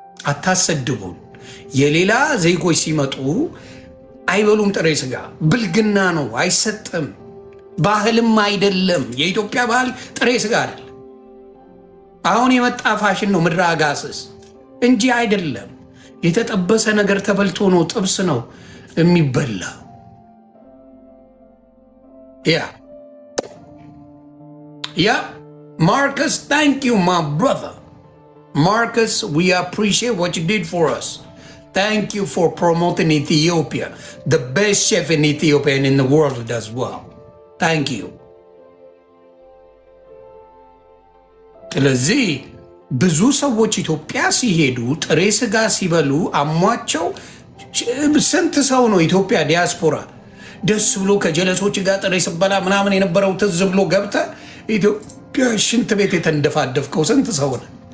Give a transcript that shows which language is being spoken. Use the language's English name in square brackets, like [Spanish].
[Amharic] አታሰድቡን። የሌላ ዜጎች ሲመጡ አይበሉም ጥሬ ስጋ። ብልግና ነው፣ አይሰጥም። ባህልም አይደለም። የኢትዮጵያ ባህል ጥሬ ስጋ አይደለም። አሁን የመጣ ፋሽን ነው ምድረ አጋስስ እንጂ አይደለም። የተጠበሰ ነገር ተበልቶ ነው፣ ጥብስ ነው የሚበላ። ያ [English] Marcus, thank you, my brother. Marcus, we appreciate what you did for us. Thank you for promoting Ethiopia, the best chef in Ethiopia and in the world as well. Thank you. [Amharic] ስለዚህ ብዙ ሰዎች ኢትዮጵያ ሲሄዱ ጥሬ ስጋ ሲበሉ አሟቸው። ስንት ሰው ነው ኢትዮጵያ ዲያስፖራ ደስ ብሎ ከጀለሶች ጋር ጥሬ ስበላ ምናምን የነበረው ትዝ ብሎ ገብተ ኢትዮጵያ ሽንት ቤት የተንደፋደፍከው ስንት ሰው ነው?